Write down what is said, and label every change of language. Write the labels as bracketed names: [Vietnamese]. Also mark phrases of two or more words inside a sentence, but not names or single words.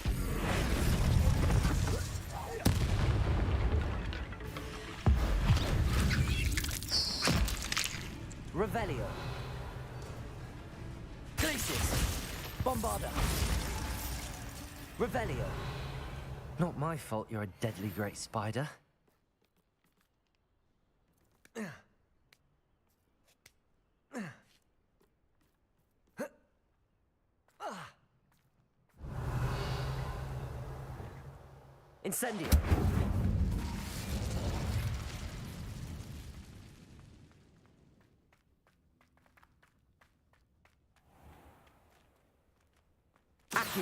[English] Revelio. Glacius. Bombarda. Revelio. Not my fault you're a deadly great spider. Incendio. Accio.